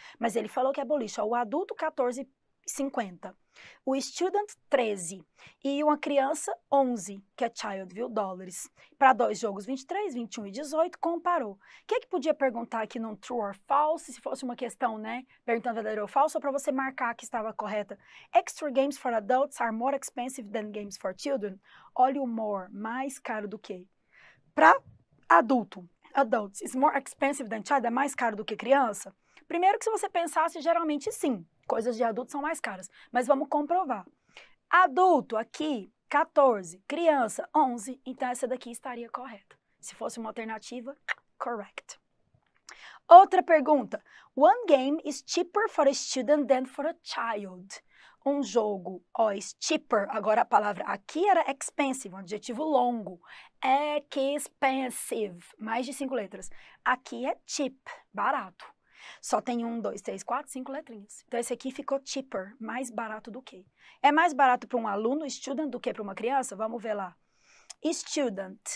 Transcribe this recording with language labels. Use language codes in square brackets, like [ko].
[pt] Mas ele falou que é boliche, ó, o adulto 14,50. O student, 13. E uma criança, 11, que é child, viu? Dólares. Para 2 jogos, 23, 21 e 18, comparou. O que podia perguntar aqui num [en] true or false, [pt] se fosse uma questão, né? Perguntando verdadeiro ou falso, ou para você marcar que estava correta. [en] Extra games for adults are more expensive than games for children. [pt] Olha o more, mais caro do que. Para adulto, [en] adults is more expensive than child, [pt] é mais caro do que criança? Primeiro que se você pensasse, geralmente sim. Coisas de adulto são mais caras, mas vamos comprovar. Adulto aqui, 14, criança, 11, então essa daqui estaria correta. Se fosse uma alternativa, correct. Outra pergunta. [en] One game is cheaper for a student than for a child. [pt] Um jogo, ó, [en] is cheaper, [pt] agora a palavra aqui era expensive, um adjetivo longo. Expensive, mais de 5 letras. Aqui é cheap, barato. Só tem 1, 2, 3, 4, 5 letrinhas. Então, esse aqui ficou cheaper, mais barato do que. É mais barato para um aluno, student, do que para uma criança? Vamos ver lá. Student.